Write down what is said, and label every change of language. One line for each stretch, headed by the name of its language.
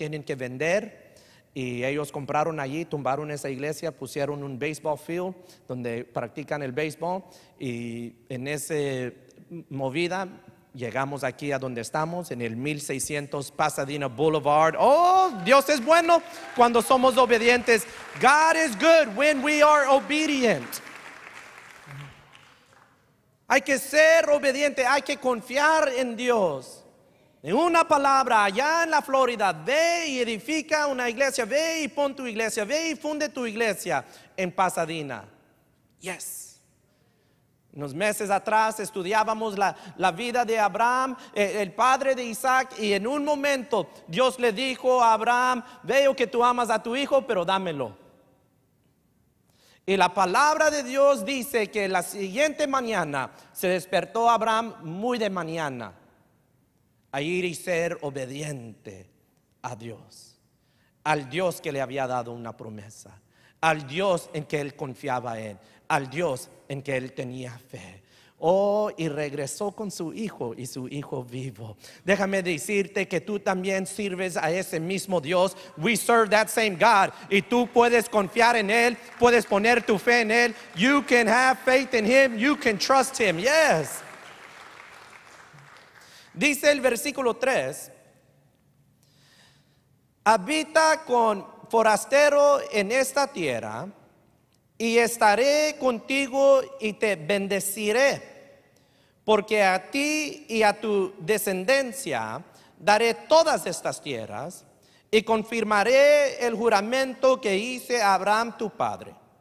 Spanish: Tienen que vender. Y ellos compraron allí, tumbaron esa iglesia, pusieron un baseball field donde practican el béisbol. Y en esa movida llegamos aquí a donde estamos, en el 1600 Pasadena Boulevard. Oh, Dios es bueno cuando somos obedientes.
English: God is good when we are obedient.
Spanish: Hay que ser obediente, hay que confiar en Dios. En una palabra, allá en la Florida, ve y edifica una iglesia, ve y pon tu iglesia, ve y funde tu iglesia en Pasadena.
English: Yes.
Spanish: Unos meses atrás estudiábamos la vida de Abraham, el padre de Isaac, y en un momento Dios le dijo a Abraham: veo que tú amas a tu hijo, pero dámelo. Y la palabra de Dios dice que la siguiente mañana se despertó Abraham muy de mañana a ir y ser obediente a Dios, al Dios que le había dado una promesa, al Dios en que él confiaba al Dios en que él tenía fe. Oh, y regresó con su hijo, y su hijo vivo. Déjame decirte que tú también sirves a ese mismo Dios.
English: We serve that same God.
Spanish: Y tú puedes confiar en él, puedes poner tu fe en él.
English: You can have faith in him, you can trust him. Yes.
Spanish: Dice el versículo 3: habita con forastero en esta tierra, y estaré contigo y te bendeciré, porque a ti y a tu descendencia daré todas estas tierras, y confirmaré el juramento que hice a Abraham tu padre.